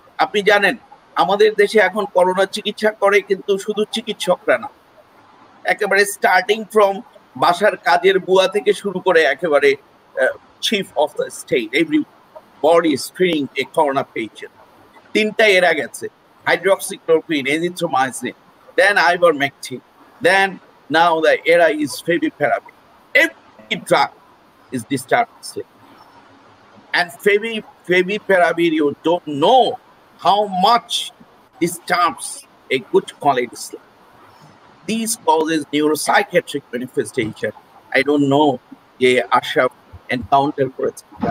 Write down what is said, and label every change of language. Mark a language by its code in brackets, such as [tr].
[bn] আপনি জানেন আমাদের দেশে এখন করোনা চিকিৎসা করে কিন্তু শুধু চিকিৎসকরা না, একেবারে স্টার্টিং ফ্রম বাসার কাজের বুয়া থেকে শুরু করে একেবারে chief of the state, [en] Every body screening a corona patient. [bn] 3টা এরা গেছে, [en] Hydroxychloroquine, azithromycin, then ivermectin, then now the era is favipiravir. Every drug is disturbed sleep. And favipiravir, you don't know how much disturbs a good quality sleep. These causes neuropsychiatric manifestation, I don't know [bn] যে Ashraf encounter করেছে।